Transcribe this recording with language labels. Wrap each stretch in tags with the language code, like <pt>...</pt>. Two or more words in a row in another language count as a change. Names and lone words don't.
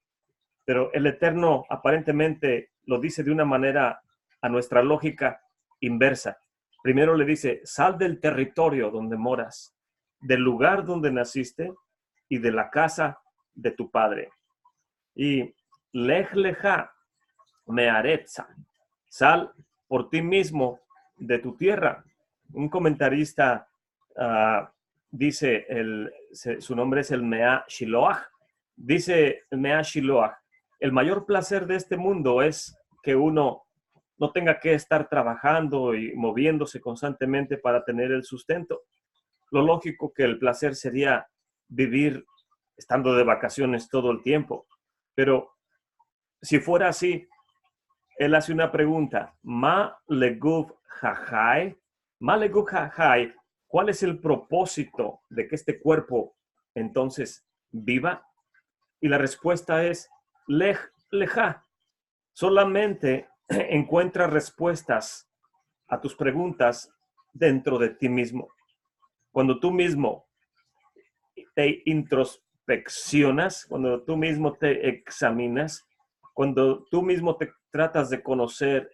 <es>Pero el Eterno aparentemente lo dice de una manera, a nuestra lógica, inversa. Primero le dice: sal del territorio donde moras, del lugar donde naciste y de la casa de tu padre. Y</es> <he>לך לך מארצך,</he> <es>sal por ti mismo de tu tierra. Un comentarista dice, su nombre es el Mea Shiloach, dice el Mea Shiloach: el mayor placer de este mundo es que uno no tenga que estar trabajando y moviéndose constantemente para tener el sustento. Lo lógico que el placer sería vivir estando de vacaciones todo el tiempo. Pero si fuera así, él hace una pregunta:</es> <he>מה לגוף החי, מה לגוף החי,</he> <es>¿cuál es el propósito de que este cuerpo entonces viva? Y la respuesta es</es> <he>לך לך.</he> <es>Solamente encuentra respuestas a tus preguntas dentro de ti mismo. Cuando tú mismo te introspeccionas, cuando tú mismo te examinas, cuando tú mismo te tratas de conocer,</es>